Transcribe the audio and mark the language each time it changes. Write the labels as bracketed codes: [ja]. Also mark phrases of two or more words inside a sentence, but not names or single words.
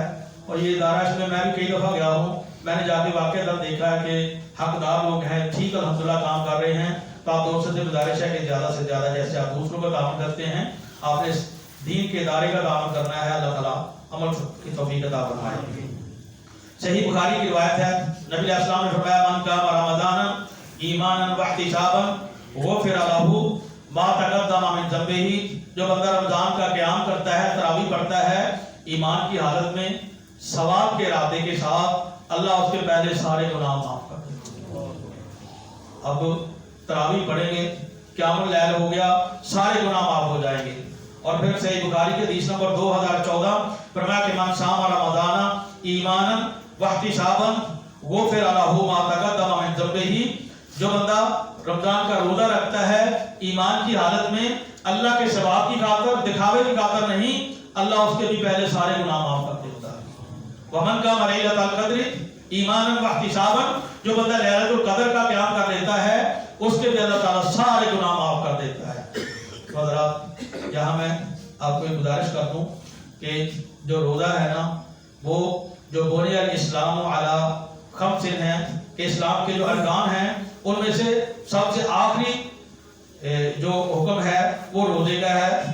[hi] और ये इदारा, इसमें मैं भी कई दफ़ा गया हूँ, मैंने जाके वाकई दर देखा है कि हकदार लोग हैं, ठीक अल्हम्दुलिल्लाह काम कर रहे हैं। तो आप दोस्तों से गुजारिश है कि ज़्यादा से ज़्यादा जैसे आप दूसरों का काम करते हैं, आपने इस दीन के इदारे का काम करना है। अल्लाह ताला अमल की तौफीक अता फरमाए। सही बुखारी की रिवायत है, नबी अलैहिस्सलाम ने फरमाया, [ar] من قام رمضان إيمانا واحتسابا غفر له ما تقدم من ذنبه. [hi] जो बंदा रमज़ान का क़याम करता है, तरावी पढ़ता है ईमान की हालत में, सवाब के इरादे के साथ, अल्लाह उसके पहले सारे गुनाह माफ कर देता है। अब तरावी पढ़ेंगे, [ar] قيام الليل [hi] हो गया, सारे गुनाह माफ हो जाएंगे। और फिर सही बुखारी के हदीस नंबर 2014 फरमाया कि [ar] من صام رمضان إيمانا واحتسابا غفر له ما تقدم من ذنبه. [hi] जो बंदा रमज़ान का रोज़ा रखता है ईमान की हालत में, अल्लाह के सवाब की खातिर, दिखावे की खातिर नहीं, अल्लाह उसके भी पहले सारे गुनाह माफ कर देता है। [ar] ومن قام ليلة القدر إيمانا واحتسابا. [hi] जो बंदा [ar] ليلة القدر [hi] का क़याम कर लेता है, उसके भी अल्लाह ताला सारे गुनाह माफ कर देता है। तो हज़रात, यहाँ मैं आपको एक गुजारिश कर दूँ कि जो रोज़ा है ना, वो जो [ar] بني الإسلام على خمس [hi] है कि इस्लाम के जो अरकान हैं उनमें से सबसे आखिरी जो हुक्म है वो रोज़े का है।